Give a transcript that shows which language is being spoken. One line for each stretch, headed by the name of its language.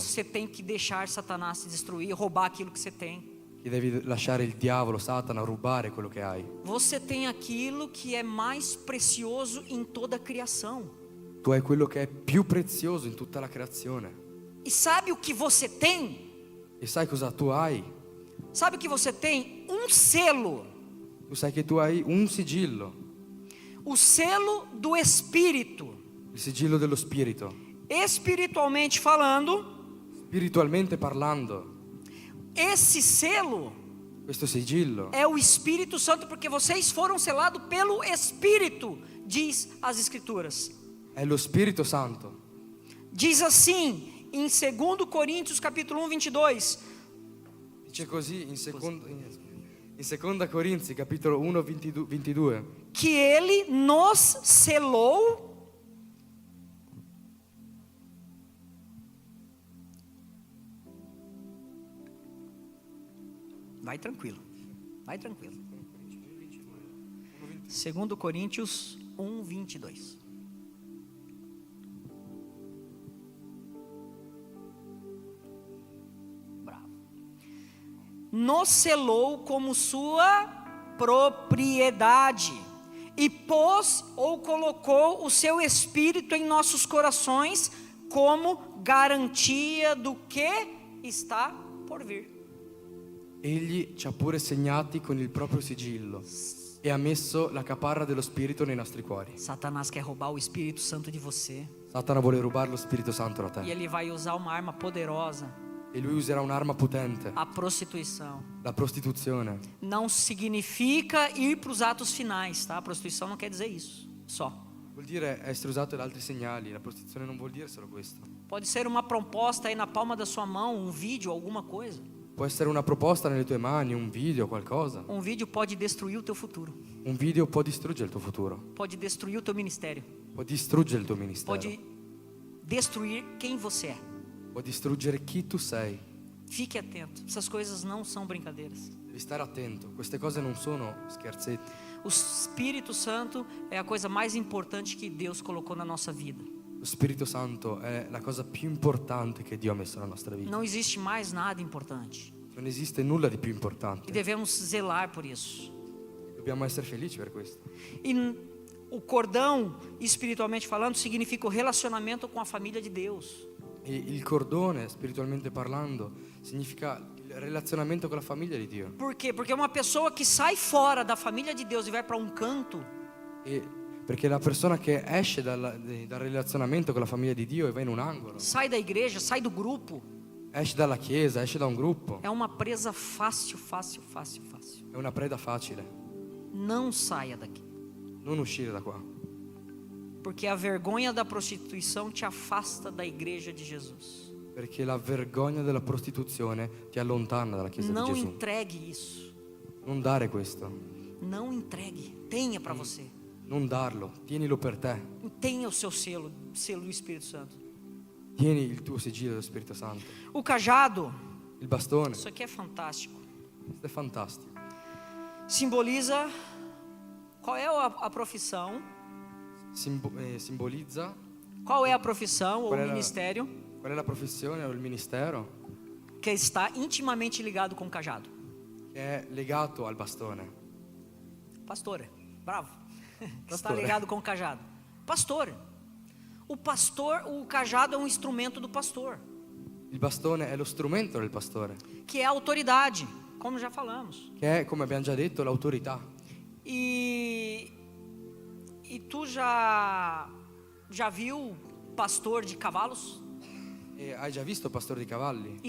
Portuguese: você tem que deixar Satanás se destruir, roubar aquilo que você tem.
Italian: che devi lasciare il diavolo, Satana, rubare quello che hai.
Portuguese: Você tem aquilo que é mais precioso em toda a criação.
Italian: Tu hai quello che è più prezioso in tutta la creazione.
Portuguese: E sabe o que você tem?
Italian: E sai cosa tu hai?
Portuguese: Sabe o que você tem? Um selo.
Italian: Tu sai che tu hai un sigillo,
Portuguese: O selo do Espírito.
Italian: il sigillo dello Spirito.
Portuguese: Espiritualmente falando,
Italian: Spiritualmente parlando,
Portuguese: esse selo
Italian: questo sigillo
Portuguese: é o Espírito Santo, porque vocês foram selados pelo Espírito, diz as Escrituras.
Italian: è lo Spirito Santo.
Portuguese: Diz assim, em 2 Coríntios capítulo 1, 22,
Italian: Dice così in seconda Corinzi capitolo 1 22
Portuguese: que Ele nos selou Vai tranquilo, vai tranquilo. 2 Coríntios 1, 22. Bravo. Nos selou como sua propriedade e pôs ou colocou o seu Espírito em nossos corações como garantia do que está por vir.
Italian: Egli ci ha pure segnati con il proprio sigillo e ha messo la caparra dello Spirito nei nostri cuori.
Portuguese: Satanás quer roubar o Espírito Santo de você.
Italian: Satana vuole rubare lo Spirito Santo da E te
Portuguese: ele vai usar uma arma poderosa
Italian: e lui userà un'arma potente,
Portuguese: a prostituição.
Italian: la prostituzione.
Portuguese: Não significa ir para os atos finais, tá? A prostituição não quer dizer isso, só.
Italian: Vuol dire essere usato da altri segnali, la prostituzione non vuol dire solo questo.
Portuguese: Pode ser uma proposta aí na palma da sua mão, um vídeo, alguma coisa.
Italian: Può essere una proposta nelle tue mani, un video, qualcosa.
Portuguese: Um vídeo pode destruir o teu futuro,
Italian: Un video può distruggere il tuo futuro,
Portuguese: pode destruir o teu ministério,
Italian: può distruggere il tuo ministero,
Portuguese: pode destruir quem você é.
Italian: può distruggere chi tu sei.
Portuguese: Fique atento, essas coisas não são brincadeiras.
Italian: Devi stare attento, queste cose non sono scherzetti.
Portuguese: O Espírito Santo é a coisa mais importante que Deus colocou na nossa vida.
Italian: Lo Spirito Santo è la cosa più importante che Dio ha messo nella nostra vita.
Portuguese: Não existe mais nada importante.
Italian: Non esiste nulla di più
Portuguese: E
Italian: importante.
Portuguese: devemos zelar por isso.
Italian: Dobbiamo essere felici per questo.
Portuguese: E o cordão, espiritualmente falando, significa o relacionamento com a família de Deus.
Italian: E il cordone, spiritualmente parlando, significa il relazionamento con la famiglia di Dio.
Portuguese: Por quê? Porque uma pessoa que sai fora da família de Deus e vai para um canto,
Italian: E perché la persona che esce dal relazionamento con la famiglia di Dio e va in un angolo,
Portuguese: sai da igreja, sai do grupo,
Italian: esce dalla chiesa, esce da un gruppo,
Portuguese: é uma presa fácil, fácil, fácil, fácil.
Italian: è una preda facile.
Portuguese: Não saia daqui.
Italian: Non uscire da qua.
Portuguese: Porque a vergonha da prostituição te afasta da igreja de Jesus.
Italian: Perché la vergogna della prostituzione ti allontana dalla chiesa
Portuguese: Não
Italian: di Gesù.
Portuguese: entregue isso.
Italian: Non dare questo.
Portuguese: Não entregue. Tenha para você.
Italian: Non darlo. Tienilo per te.
Portuguese: Tenha o seu selo, selo do Espírito Santo.
Italian: Tieni il tuo sigillo dello Spirito Santo.
Portuguese: O cajado,
Italian: Il bastone.
Portuguese: isso aqui é fantástico.
Italian: Questo è fantastico.
Portuguese: Simboliza qual é a profissão,
Italian: Simbolizza
Portuguese: qual é a profissão ou Qual é a- ministério
Italian: qual è la professione o il ministero
Portuguese: que está intimamente ligado com o cajado.
Italian: che è legato al bastone.
Portuguese: Pastor, bravo. Está Pastor. ligado com o cajado. Pastor. O pastor, o cajado é um instrumento do pastor,
Italian: Il bastone è lo strumento del pastore,
Portuguese: que é a autoridade, como já falamos.
Italian: che è, come abbiamo già detto, l'autorità.
Portuguese: E tu já viu pastor de cavalos?
Italian: E hai già visto pastore di cavalli?